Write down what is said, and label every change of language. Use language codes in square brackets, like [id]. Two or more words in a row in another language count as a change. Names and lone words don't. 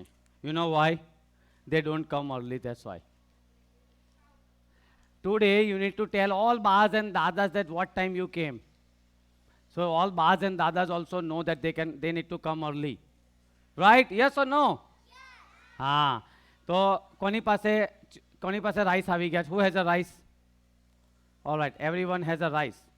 [en] You know why? They don't come early, that's why. Today, you need to tell all Baas and Dadas that what time you came. So all Baas and Dadas also know that they need to come early. Right? Yes or no? Yeah. हाँ. [gu] તો કોની પાસે rice આવી ગયા? [en] Who has a rice? All right. Everyone has a rice.